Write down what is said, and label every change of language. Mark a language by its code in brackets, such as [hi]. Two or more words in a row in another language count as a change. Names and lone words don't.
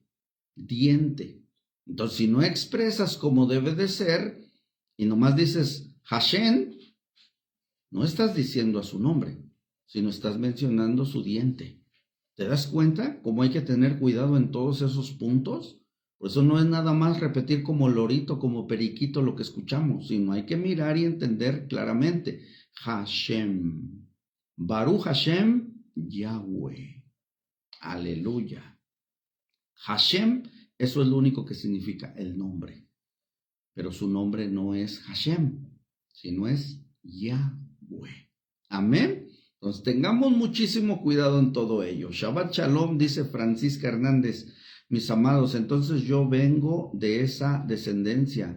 [es] Entonces, si no expresas como debe de ser y nomás dices Hashem, no estás diciendo a su nombre, sino estás mencionando su diente. ¿Te das cuenta cómo hay que tener cuidado en todos esos puntos? Por eso no es nada más repetir como lorito, como periquito lo que escuchamos, sino hay que mirar y entender claramente. [he] השם. ברוך השם יהוה. [es] Aleluya. Hashem, eso es lo único que significa el nombre. Pero su nombre no es Hashem, sino es Yahweh. Amén. Entonces tengamos muchísimo cuidado en todo ello. [he] שבת שלום, [es] dice Francisca Hernández. Mis amados, entonces yo vengo de esa descendencia.